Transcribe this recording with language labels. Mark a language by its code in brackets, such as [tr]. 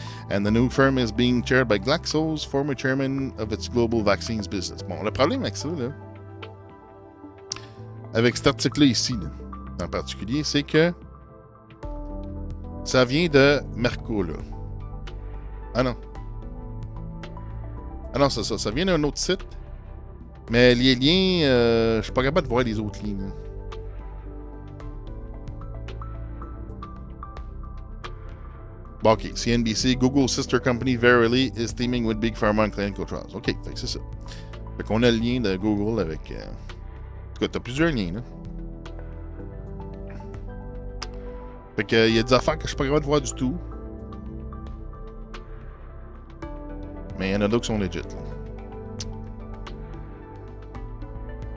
[en] And the new firm is being chaired by Glaxo's former chairman of its global vaccines business. [fr] Bon, le problème avec ça, là, avec cet article-là ici, là, en particulier, c'est que ça vient de Merco, là. Ah non. Ah non, c'est ça. Ça vient d'un autre site. Mais les liens, je suis pas capable de voir les autres liens. Là. Bon, OK. [en] CNBC, Google's sister company Verily is teaming with Big Pharma on clinical trials. [fr] OK, fait que c'est ça. Fait qu'on a le lien de Google avec... En tout cas, t'as plusieurs liens, là. Fait que il y a des affaires que je suis pas capable de voir du tout. Mais il y en a d'autres qui sont legit, là.